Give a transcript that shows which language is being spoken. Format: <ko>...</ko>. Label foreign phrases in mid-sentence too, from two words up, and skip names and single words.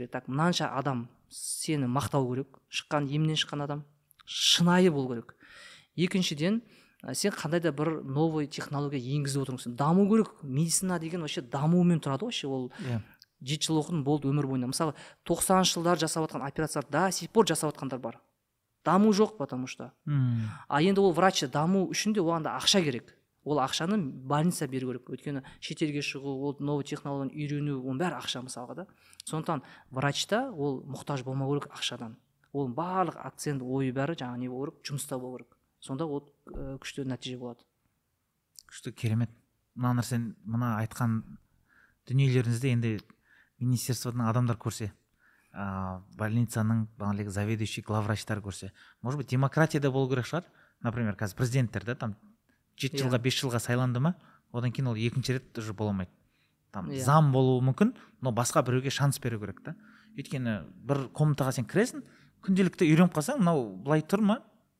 <kk>Так, мынанша адам сені мақтау керек, шыққан емнен шыққан адам шынайы болу керек. Екіншіден, сен қандай да бір</kk> <ru>новый технология</ru> <kk>енгізіп отырсың, даму керек. Медицина деген вообще дамуымен тұрады вообще. Ол 7 жыл оқыдым, болды өмір бойында. Мысалы 90-шы жылдар жасап жатқан операциялар</kk> <ru>до сих пор</ru> <kk>жасап жатқандар бар. Даму жоқ,</kk> <ru>потому что.</ru> <kk>Енді ол врач даму үшін де оған да ақша керек. Ол ақшаны больница беру керек. Өйткені шетелге шығу, ол новый технологияны үйрену, оның бәрі ақша мысалға да. Сондықтан врачта ол мұқтаж болмау керек ақшадан. Ол барлық акцент ойы бәрі жаңа не болу керек, жұмыста болу керек. Сонда ол күшті нәтиже болады. Күшті, керемет. Мына айтқан дүниелеріңізде енді министерстводан адамдар көрсе, больницаның заведующий, главврачтар көрсе,</kk> <ru>может быть,</ru> <kk>демократияда болу керек шығар. Например, қазір президенттер да там 7 жылға 5 жылға сайланды ма, одан кейін ол екінші рет уже бола алмайды. Там зам болуы мүмкін, но басқа біреуге шанс беру керек та. Өйткені бір комнатаға сен кіресің, күнделікті үйреніп қалсаң, мынау былай тұр ма?</kk>